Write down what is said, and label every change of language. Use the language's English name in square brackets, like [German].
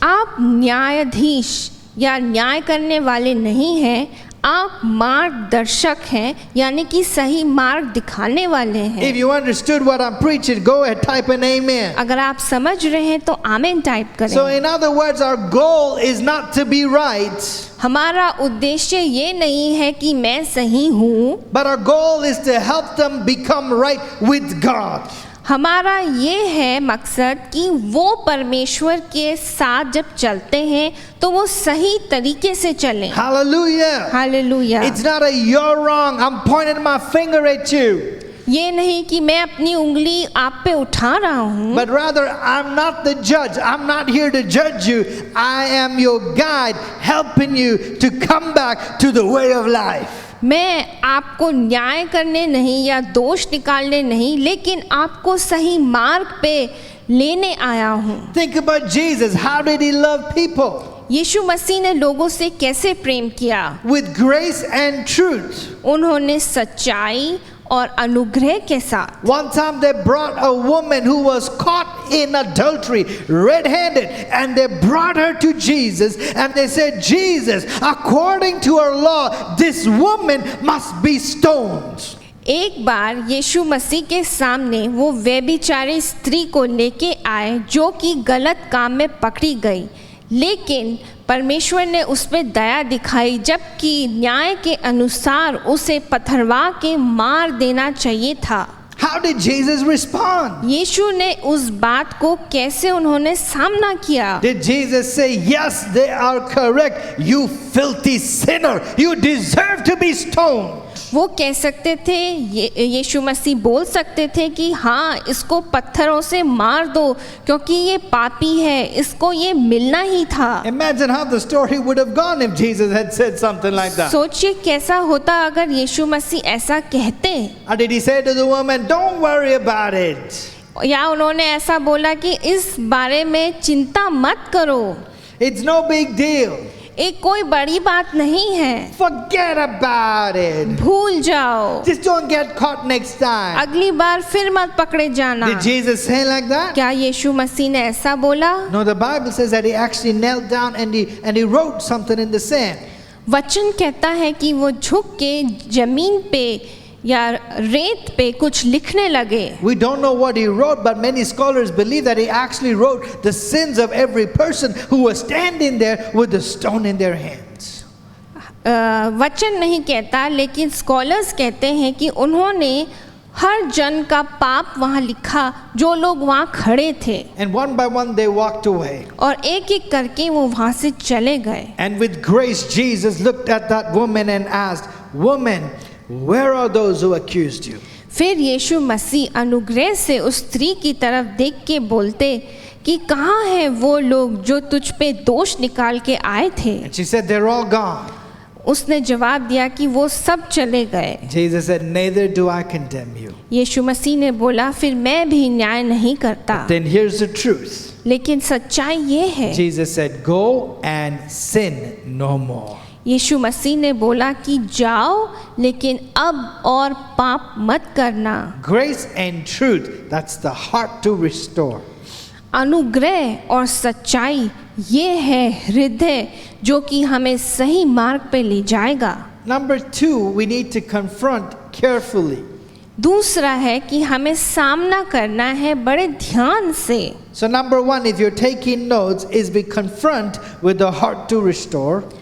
[Hindi] आप न्यायाधीश या न्याय करने वाले नहीं हैं, आप मार्गदर्शक हैं, यानी कि सही मार्ग दिखाने वाले हैं। [English] If you understood what I'm preaching, go ahead, type an amen. [Hindi] अगर आप समझ रहे हैं तो आमीन टाइप करें। [English] So in other words, our goal is not to be right, [Hindi] हमारा उद्देश्य ये नहीं है कि मैं सही हूँ, [English] but our goal is to help them become right with God. [Hindi] हमारा ये है मकसद कि वो परमेश्वर के साथ जब चलते हैं तो वो सही तरीके से चलें। [English] Hallelujah. [Hindi] Hallelujah. [English] It's not a you're wrong, I'm pointing my finger at you. [Hindi] ये नहीं कि मैं अपनी उंगली आप पे उठा रहा हूँ, [English] But rather, I'm not the judge. I'm not here to judge you. I am your guide, helping you to come back to the way of life. [Hindi] मैं आपको न्याय करने नहीं या दोष निकालने नहीं, लेकिन आपको सही मार्ग पे लेने आया हूँ। [English] Think about Jesus. How did he love people? [Hindi] यीशु मसीह ने लोगों से कैसे प्रेम किया? [English] With grace and truth. [Hindi] उन्होंने सच्चाई और अनुग्रह के साथ। [English] One time they brought a woman who was caught in adultery, red-handed, and they brought her to Jesus and they said, Jesus, according to our law, this woman must be stoned. [Hindi] एक बार यीशु मसीह के सामने वो व्यभिचारी स्त्री को लेके आए जो कि गलत काम में पकड़ी गई, लेकिन परमेश्वर ने उस पर दया दिखाई, जबकि न्याय के अनुसार उसे पथरवा के मार देना चाहिए था। [English] How did Jesus respond? [Hindi] यीशु ने उस बात को कैसे उन्होंने सामना किया? [English] Did Jesus say, yes, they are correct, you filthy sinner, you deserve to be stoned? [Hindi] वो कह सकते थे, यीशु मसीह बोल सकते थे कि हाँ, इसको पत्थरों से मार दो क्योंकि ये पापी है, इसको ये मिलना ही था। [English] Imagine how the story would have gone if Jesus had said something like that. [Hindi] सोचिए कैसा होता अगर यीशु मसीह ऐसा कहते। [English] Or did he say to the woman, don't worry about it, [Hindi] या उन्होंने ऐसा बोला कि इस बारे में चिंता मत करो, [English] it's no big deal, [Hindi] एक कोई बड़ी बात नहीं है, [English] forget about it, [Hindi] भूल जाओ, [English] just don't get caught next time? [Hindi] अगली बार फिर मत पकड़े जाना। [English] Did Jesus say like that? [Hindi] क्या यीशु मसीह ने ऐसा बोला? [English] No, the Bible says that he actually knelt down and he wrote something in the sand. [Hindi] वचन कहता है कि वो झुक के जमीन पे या रेत पे कुछ लिखने लगे। [English] We don't know what he wrote, but many scholars believe that he actually wrote the sins of every person who was standing there with the stone in their hands. [Hindi] वचन नहीं कहता, लेकिन स्कॉलर्स कहते हैं कि उन्होंने हर जन का पाप वहाँ लिखा जो लोग वहाँ खड़े थे। [English] And one by one they walked away. [Hindi] और एक एक करके वो वहाँ से चले गए। [English] And with grace Jesus looked at that woman and asked, woman, where are those who accused you? [Hindi] फिर यीशु मसीह अनुग्रह से उस स्त्री की तरफ देख के बोलते कि कहाँ है वो लोग जो तुझ पे दोष निकाल के आए थे? [English] And she said, they're all gone. [Hindi] उसने जवाब दिया कि वो सब चले गए। [English] Jesus said, neither do I condemn you. [Hindi] यीशु मसीह ने बोला, फिर मैं भी न्याय नहीं करता। [English] Then here's the truth. [Hindi] लेकिन सच्चाई ये है, [English] Jesus said, go and sin no more. [Hindi] यीशु मसीह ने बोला कि जाओ, लेकिन अब और पाप मत करना। [English] Grace and truth, that's the heart to restore. [Hindi] अनुग्रह और सच्चाई ये है हृदय जो कि हमें सही मार्ग पे ले जाएगा। [English] Number 2, we need to confront carefully. [Hindi] दूसरा है कि हमें सामना करना है बड़े ध्यान से। [English] So number 1, if you're taking notes, is we confront with the heart to restore.